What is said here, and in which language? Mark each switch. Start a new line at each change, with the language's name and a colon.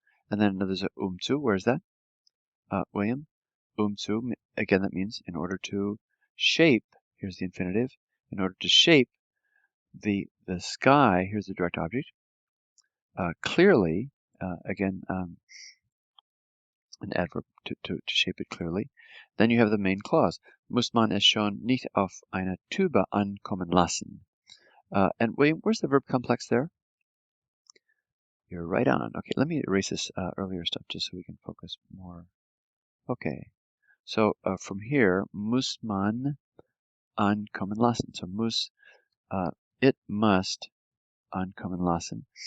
English: And then there's a umzu. Where's that? William? Umzu, again, that means in order to shape, here's the infinitive, in order to shape the sky, here's the direct object, clearly, again, an adverb to shape it clearly. Then you have the main clause.
German: Muss man es schon nicht auf eine Tube ankommen lassen.
English: And William, where's the verb complex there? You're right on. Okay, let me erase this earlier stuff just so we can focus more. Okay, so from here,
German: muss man ankommen lassen.
English: So muss, it must
German: ankommen lassen.